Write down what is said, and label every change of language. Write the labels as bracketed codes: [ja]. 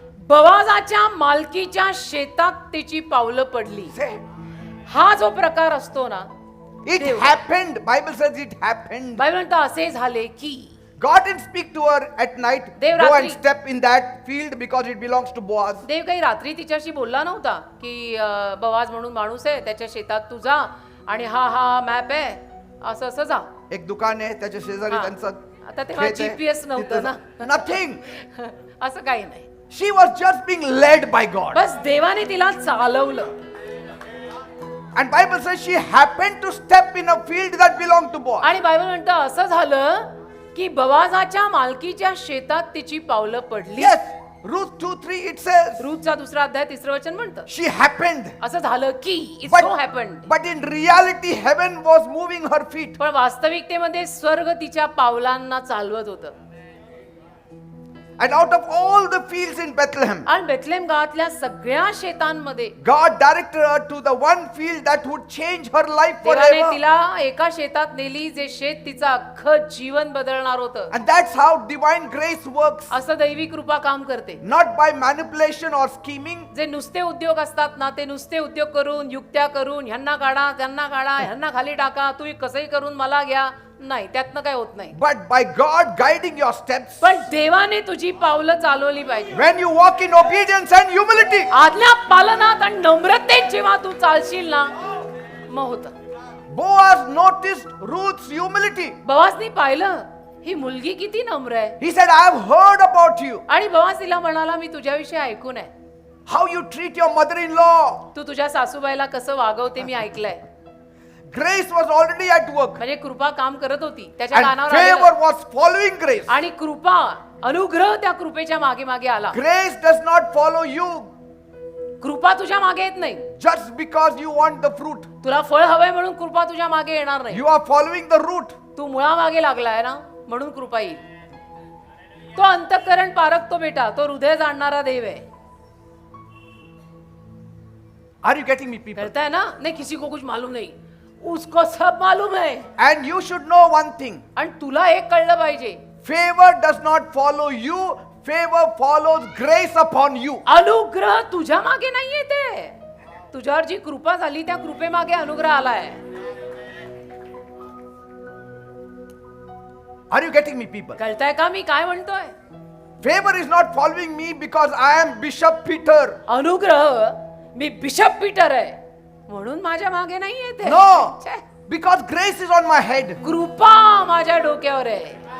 [mr] बवाजाच्या मालकीच्या शेतात तिची पावलं पडली. [en] See, [mr] हा जो प्रकार असतो ना, [en] it [mr] Dev. [en] happened. Bible says it happened. [mr] Bible म्हणतं असे झाले की [en] God didn't speak to her at night. [mr] Dev [en] Go and [mr] रात्री- [en] step in that field because it belongs to Boaz. [mr] देव काही रात्री तिच्याशी बोलला नव्हता की बवाज म्हणून माणूस आहे, त्याच्या शेतात तू जा आणि हा हा मॅप आहे, असं असं जा. एक दुकान आहे त्याच्या शेजारी हा. त्यांचं आता तेव्हा खेत आहे. GPS नव्हतं ना. तिथं [en] nothing. [mr] असं काही नाही. [en] She was just being led by God. [mr] बस देवाने तिला चालवलं. [en] And Bible says she happened to step in a field that belonged to Boaz. [mr] आणि बायबल म्हणतं असं झालं की बवाजाच्या मालकीच्या शेतात तिची पावलं पडली. [en] Yes, Ruth 2:3 it says [mr] रूथचा दुसरा अध्याय तिसरं वचन म्हणतं [en] she happened. [mr] असं झालं की it [en] But, so happened. but in reality, heaven was moving her feet. [mr] पण वास्तविकतेमध्ये स्वर्ग तिच्या पावलांना चालवत होतं. [en] And out of all the fields in Bethlehem, [mr] आणि बेथलेम गावातल्या सगळ्या शेतांमध्ये [en] God directed her to the one field that would change her life [mr] देवाने [en] forever. [mr] तिला एका शेतात नेली जे शेत तिचं अख्खं जीवन बदलणार होतं. [en] And that's how divine grace works. [mr] असं दैवी कृपा काम करते. [en] Not by manipulation or scheming, [mr] जे नुसते उद्योग असतात ना, ते नुसते उद्योग करून, युक्त्या करून, ह्यांना काढा त्यांना काढा, ह्यांना खाली टाका, तुम्ही कसंही करून मला घ्या, नाही, त्यातनं काय होत नाही. [en] but by God guiding your steps. [mr] पण देवाने तुझी पावलं चालवली पाहिजे. [en] When you walk in obedience and humility, [mr] आज्ञा पालनात आणि नम्रतेत जेव्हा तू चालशील ना, मग होतं. [en] Boaz noticed Ruth's humility. [mr] बवासनी पाहिलं ही मुलगी किती नम्र आहे. [en] He said, I have heard about you. [mr] आणि बवास तिला म्हणाला मी तुझ्याविषयी ऐकून आहे. [en] How you treat your mother-in-law. [mr] तू तुझ्या सासूबाईला कसं वागवते मी ऐकलंय. [en] Grace was already at work. [mr] म्हणजे कृपा काम करत होती त्याच्या [en] And [mr] कानावर [en] favor [mr] आलेलं. [en] was following grace. [mr] आणि कृपा अनुग्रह त्या कृपेच्या मागे मागे आला. [en] Grace does not follow you [mr] कृपा तुझ्या मागे येत नाही. [en] just because you want the fruit. [mr] तुला फळ हवंय म्हणून कृपा तुझ्या मागे येणार नाही. [en] You are following the root. [mr] तू मुळा मागे लागलाय ना, म्हणून कृपा येईल. तो अंतःकरण पारखतो बेटा, तो हृदय जाणणारा देव आहे. [en] Are you getting me, people? [mr] कळताय ना? [hi] नाही, किसी को कुछ मालूम नहीं, उसको सब मालूम है. [en] And you should know one thing. [mr] आणि तुला एक कळलं पाहिजे, [en] Favor does not follow you. Favor follows grace upon you. [mr] अनुग्रह तुझ्या मागे नाही येते. तुझ्यावर जी कृपा झाली त्या कृपे मागे अनुग्रह आलाय. [en] Are you getting me, people? [mr] कळताय का मी काय म्हणतोय? [en] Favor is not following me because I am Bishop Peter. [mr] अनुग्रह मी बिशप पीटर आहे म्हणून माझ्या मागे नाही येते. [en] No, because grace is on my head. [mr] कृपा माझ्या डोक्यावर आहे.